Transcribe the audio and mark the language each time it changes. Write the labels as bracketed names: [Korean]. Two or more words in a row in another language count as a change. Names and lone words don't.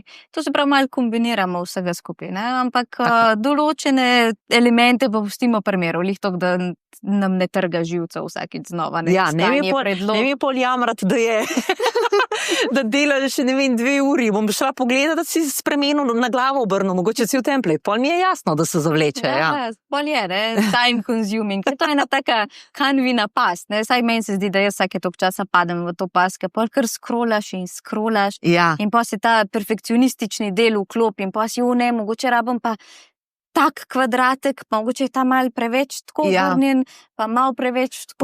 [Slovenian] To se pravi, malo kombiniramo vsega skupaj, ne? Ampak določene elemente pa pustimo pri miru, lih to, da nam ne trga živca vsakič znova. Ne mi pol jamrati, da je, da delaš še, ne vem, 2 uri, bom šla pogledati, da si spremenil na glavo obrnil, mogoče si v template, pol mi je jasno, da se zavleče. Pol je, ne, [English] time consuming, [Slovenian] to je ena taka Canvina past, ne, saj meni se zdi, da jaz vsake toliko časa padem v to past, ker pol kar scrollaš in pa se ta perfekcionistični del vklopi in pa si mogoče rabim pa tak kvadratek, pa mogoče je ta malo preveč tako vrnjen, pa malo preveč tako.